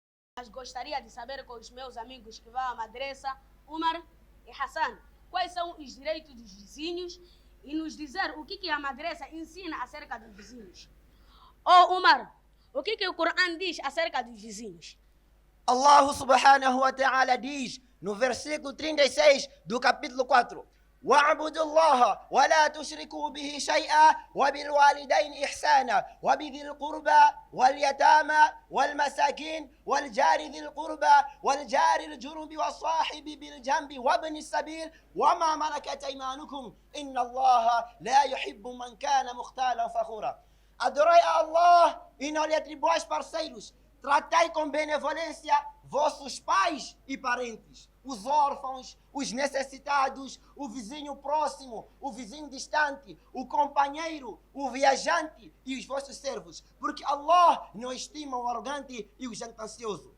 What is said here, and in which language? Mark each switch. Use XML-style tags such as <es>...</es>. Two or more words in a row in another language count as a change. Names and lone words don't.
<pt>Mas gostaria de saber com os meus amigos que vão à madraça, Umar e Hassan, quais são os direitos dos vizinhos e nos dizer o que a madraça ensina acerca dos vizinhos. Umar, o que o Corão diz acerca dos vizinhos?</pt> <ar>الله سبحانه وتعالى</ar> <pt>diz no versículo 36 do capítulo 4:</pt> <ar>وَاعْبُدُوا اللَّهَ وَلَا تُشْرِكُوا بِهِ شَيْئًا وَبِالْوَالِدَيْنِ إِحْسَانًا وَبِذِي الْقُرْبَى وَالْيَتَامَى وَالْمَسَاكِينِ وَالْجَارِ ذِي الْقُرْبَى وَالْجَارِ الْجُنُبِ وَالصَّاحِبِ بِالْجَنبِ وَابْنِ السَّبِيلِ وَمَا مَلَكَتْ أَيْمَانُكُمْ إِنَّ اللَّهَ لَا يُحِبُّ مَنْ كَانَ مُخْتَالًا فَخُورًا.</ar> <pt>Adorai a Allah e não lhe atribuais parceiros. Tratai com benevolência vossos pais e parentes, os órfãos, os necessitados, o vizinho próximo, o vizinho distante, o companheiro, o viajante e os vossos servos, porque Allah não estima o arrogante e o jactancioso.</pt>